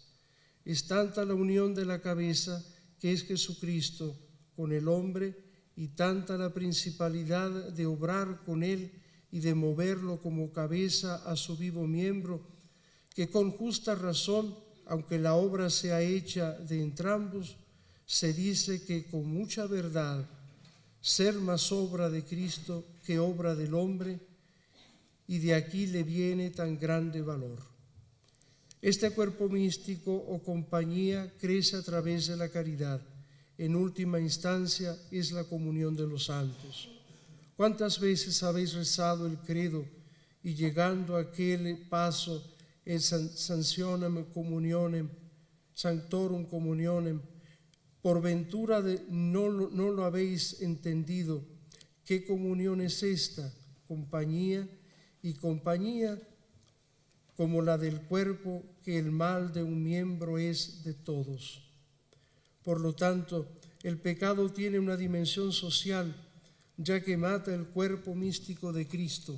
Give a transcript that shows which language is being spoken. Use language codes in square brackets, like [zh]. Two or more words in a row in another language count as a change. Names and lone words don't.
[es] Es tanta la unión de la cabeza que es Jesucristo con el hombre y tanta la principalidad de obrar con él y de moverlo como cabeza a su vivo miembro, que con justa razón, aunque la obra sea hecha de entrambos, se dice que con mucha verdad ser más obra de Cristo que obra del hombre, y de aquí le viene tan grande valor. Este cuerpo místico o compañía crece a través de la caridad. En última instancia es la comunión de los santos. ¿Cuántas veces habéis rezado el credo y llegando a aquel paso, el [la] sancionem communionem, sanctorum communionem, [es] por ventura no lo habéis entendido? ¿Qué comunión es esta? Compañía, y compañía como la del cuerpo, que el mal de un miembro es de todos. Por lo tanto, el pecado tiene una dimensión social, ya que mata el cuerpo místico de Cristo.